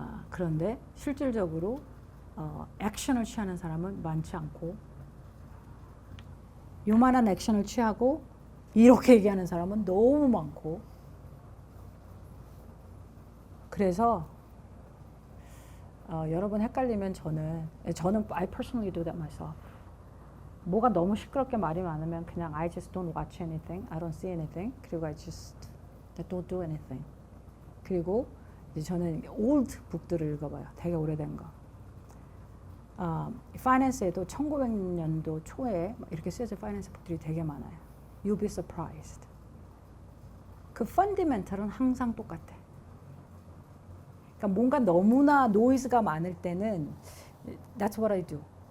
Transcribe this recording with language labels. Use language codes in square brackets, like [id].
[ko] 그런데 실질적으로 액션을 취하는 사람은 많지 않고 요만한 액션을 취하고 이렇게 얘기하는 사람은 너무 많고 그래서 여러분 헷갈리면 저는 [en] I personally do that myself. [ko] 뭐가 너무 시끄럽게 말이 많으면 그냥 [en] I just don't watch anything, I don't see anything. [ko] 그리고 [en] I just don't do anything. [ko] 그리고 이제 저는 old 북들을 읽어봐요. 되게 오래된 거. 파이낸스에도 1900년도 초에 이렇게 쓰여진 파이낸스 북들이 되게 많아요. [en] You'll be surprised. [ko] 그 펀디멘털은 항상 똑같아. 그러니까 뭔가 너무나 노이즈가 많을 때는 [en] That's what I do.